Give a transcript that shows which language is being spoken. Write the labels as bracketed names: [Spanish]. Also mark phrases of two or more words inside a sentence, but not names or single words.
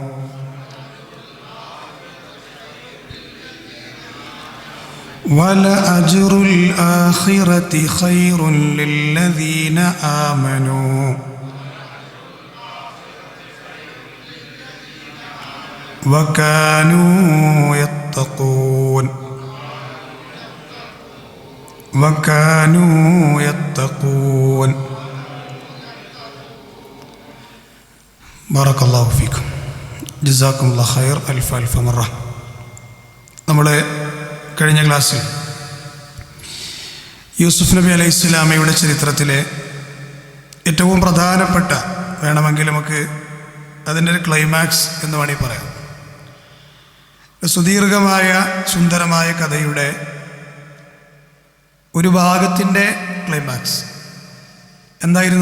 [Arabic] ولأجر الآخرة خير للذين آمنوا وكانوا يتقون وكانوا يتقون. بارك الله فيكم. جزاكم الله خير ألف ألف مرة. [Malayalam] നമ്മളെ കഴിഞ്ഞ ക്ലാസ്സിൽ യൂസുഫ് നബി അലൈഹി സ്വലാമയുടെ ചരിത്രത്തിലെ ഏറ്റവും പ്രധാനപ്പെട്ട, വേണമെങ്കിൽ നമുക്ക് അതിൻ്റെ ഒരു ക്ലൈമാക്സ് എന്ന് വേണമെങ്കിൽ പറയാം, സുദീർഘമായ സുന്ദരമായ കഥയുടെ ഒരു ഭാഗത്തിൻ്റെ ക്ലൈമാക്സ് എന്തായിരുന്നു?